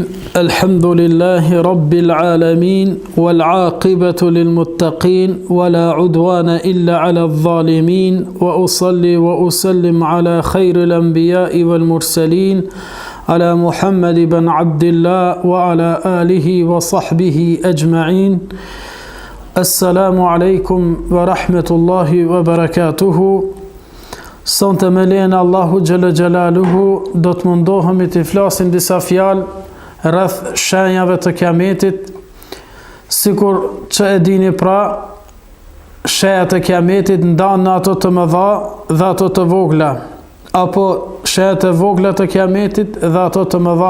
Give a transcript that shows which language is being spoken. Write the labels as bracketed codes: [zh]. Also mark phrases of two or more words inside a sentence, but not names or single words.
[ar] الحمد لله رب العالمين والعاقبة للمتقين ولا عدوان إلا على الظالمين، وأصلي وأسلم على خير الأنبياء والمرسلين على محمد بن عبد الله وعلى آله وصحبه أجمعين. السلام عليكم ورحمة الله وبركاته. [sq] Sonte me lehen [ar] الله جل جلاله [sq] do të mundohemi të flasim disa fjalë rreth shenjave të kiametit. Sikur që e dini pra, shenjat e kiametit ndahen në ato të mëdha dhe ato të vogla, apo shenjat e vogla të kiametit dhe ato të mëdha.